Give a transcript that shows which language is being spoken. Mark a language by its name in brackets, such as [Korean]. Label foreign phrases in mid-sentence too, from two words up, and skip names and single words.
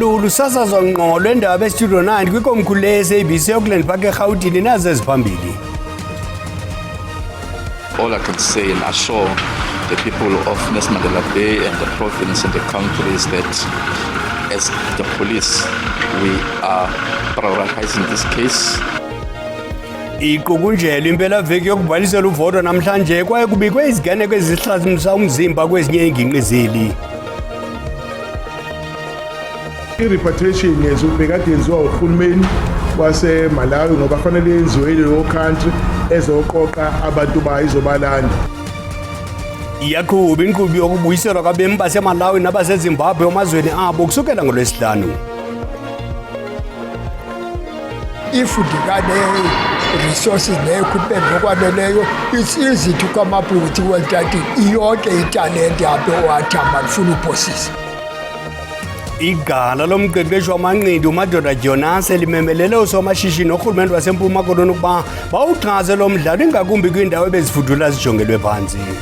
[Xhosa] lusasazwa ngqo lwendaba estudio 9 kwikomkhulu le-SABC Auckland Park eGauteng nazo eziphambili. [English] All I can say and assure the people of Nelson Mandela Bay and the province and the country is that as the police, we are prioritizing this case. [Xhosa] Iqukunjelwe impelaveki yokubhalisela uvoto namhlanje kwaye kubikwe iziganeko ezihlasimlisa umzimba kwezinye iingingqi zeli. I-repatriation bekade yenziwa urhulumeni waseMalawi ngoba fanele yenziwe leyo country ezoqoqa abantu bayo izobalanda. Iyaqhuba inkqubo yokubuyiselwa kwabemi baseMalawi nabaseZimbabwe emazweni abo kusukela ngoLwesihlanu. [English] If resources [Xhosa] ne-equipment ngokwaneleyo, [English] it's easy to come up with that [Xhosa] iyonke italente apho owathamba lifuna uphosisa. Igala lomqeqeshi wamanqindi uMadoda Jonas limemelele usomashishini orhulumente waseMpuma Koloni ukuba bawuchaze lo mdlalo ingakumbi kwiindawo ebezifudula zijongelwe phantsi.